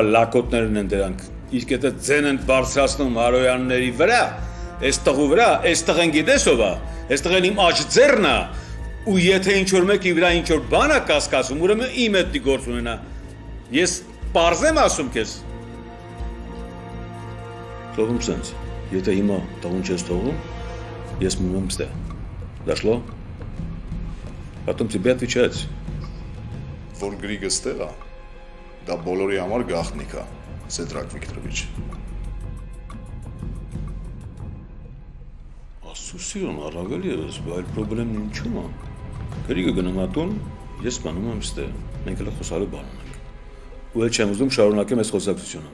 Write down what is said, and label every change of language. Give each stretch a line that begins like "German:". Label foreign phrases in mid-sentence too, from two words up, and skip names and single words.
Armenian: լակոտներն են դրանք։ Իսկ եթե ձեն են բարձրացնում Հարոյանների վրա, այս տղու վրա, այս տղեն գիտես ով է, այս տղեն իմ աջ ձեռն է, ու եթե ինչ-որ մեկի վրա ինչ-որ բան է կասկածում, ուրեմն իմ հետի գործ ունենա։ Ես պարզեմ ասում քեզ։ Թողում սենց, եթե հիմա տղուն չես թողում, ես մնում եմ ստեղ։ Дошло?
Russian: Потом тебе отвечать.
Armenian: Որ Գրիգը ստեղ է, դա բոլորի համար գաղտնիք է, Սեդրակ Վիկտորովիչ։ Աստծուն առավել ես, բայց խնդրեմն ինչու՞մ է։ Գրիգը գնում է տուն, ես մնում եմ ստեղ։ Մենք էլ խոսալու բան ունենք։ Ու էլ չեմ ուզում շարունակեմ այս խոսակցությունը։